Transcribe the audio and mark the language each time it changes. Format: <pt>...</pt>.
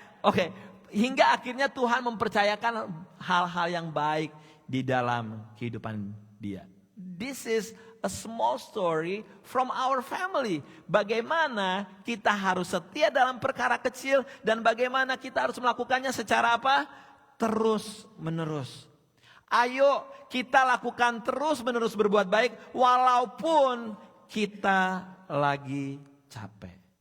<id>Oke, hingga akhirnya Tuhan mempercayakan hal-hal yang baik di dalam kehidupan dia.</id> <en>This is a small story from our family.</en> <id>Bagaimana kita harus setia dalam perkara kecil dan bagaimana kita harus melakukannya secara apa? Terus menerus. Ayo kita lakukan terus menerus berbuat baik walaupun kita lagi capek.</id>